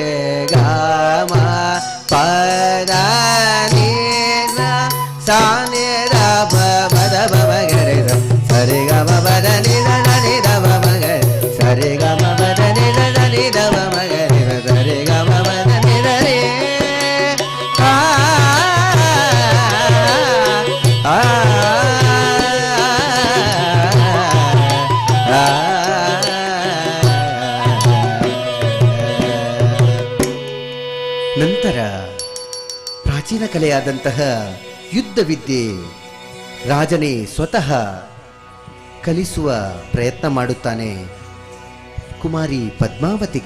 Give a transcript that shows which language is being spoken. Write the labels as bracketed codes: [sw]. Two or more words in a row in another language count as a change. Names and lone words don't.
[kn] ಗಾ ಮಾ ಪದ ನೀ ಸಾ ನಿ ದ ಪ ದ ಪ ಮ ಗ ರೆ ಸ ಸರೆ ಗ ಮ ಪ ದ ನಿ ದ ನಿ ದ ಪ ಮ ಗ ಸರೆ ಗ ಮ ಪ ದ ನಿ ದ ನಿ ದ ಪ ಮ ಗ ರೆ ಸರೆ ಗ ಮ ಪ ದ ನಿ ದ ರೆ ಆ ಆ ನಂತರ ಪ್ರಾಚೀನ ಕಲೆಯಾದಂತಹ ಯುದ್ಧ ವಿದ್ಯೆ ರಾಜನೇ ಸ್ವತಃ ಕಲಿಸುವ ಪ್ರಯತ್ನ ಮಾಡುತ್ತಾನೆ ಕುಮಾರಿ ಪದ್ಮಾವತಿಗೆ.